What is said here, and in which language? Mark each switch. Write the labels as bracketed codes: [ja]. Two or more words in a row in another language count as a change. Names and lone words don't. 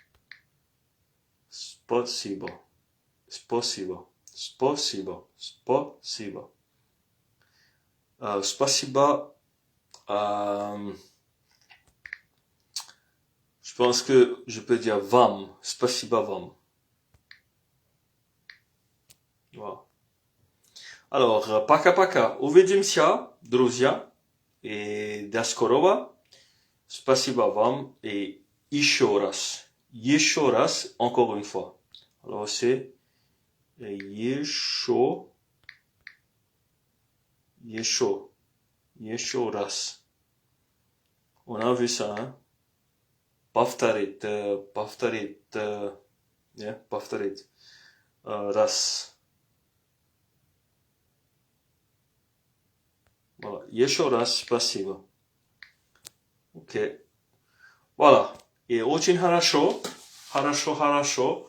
[ru] Spasiba. [fr] Je pense que je peux dire vam. [ru] Спасибо вам. Voilà. [fr] Alors, [ru] paka. Uvidimся, друзья. Et До скорого. Спасибо вам. Et еще раз. [fr] Encore une fois. Alors, c'est [ru] еще раз. [fr] On a vu ça, hein? [ru] Повторить. Раз. [fr] Voilà. [ru] Еще раз спасибо. Ok. Voilà. И очень хорошо. Хорошо.